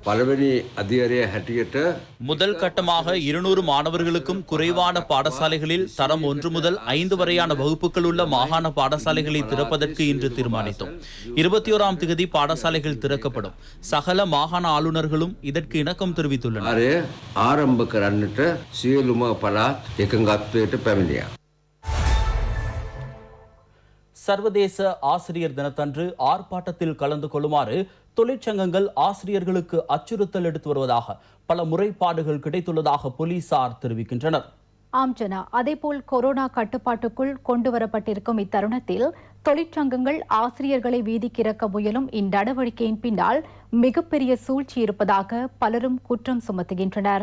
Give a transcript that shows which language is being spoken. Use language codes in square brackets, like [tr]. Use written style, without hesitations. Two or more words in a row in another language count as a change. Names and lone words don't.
[ta] முதல் கட்டமாக 200 மாணவர்களுக்கும் குறைவான பாடசாலைகளில் தரம் 1 முதல் 5 வரையான வகுப்புகள் உள்ள மாகாண பாடசாலைகளை திறப்பதற்கு இன்று தீர்மானித்தோம். 21ஆம் தேதி பாடசாலைகள் திறக்கப்படும். சகல மாகாண ஆளுநர்களும் இதற்கு இணக்கம் தெரிவித்துள்ளனர். [si] ආරම්භ කරන්නට සියලුම පළාත් එකඟත්වයට පැමිණියා. [ta] சர்வதேச ஆசிரியர் தினத்தன்று ஆர்ப்பாட்டத்தில் கலந்து கொள்ளுமாறு தொழிற்சங்கங்கள் ஆசிரியர்களுக்கு அச்சுறுத்தல் எடுத்து வருவதாக பல முறைப்பாடுகள் கிடைத்துள்ளதாக போலீசார் தெரிவிக்கின்றனர். ஆம் ஜனா, அதேபோல் கொரோனா கட்டுப்பாட்டுக்குள் கொண்டுவரப்பட்டிருக்கும் இத்தருணத்தில் தொழிற்சங்கங்கள் ஆசிரியர்களை வீதிக்கிறக்க முயலும் இந்நடவடிக்கையின் பின்னால் மிகப்பெரிய சூழ்ச்சி இருப்பதாக பலரும் குற்றம் சுமத்துகின்றனர்.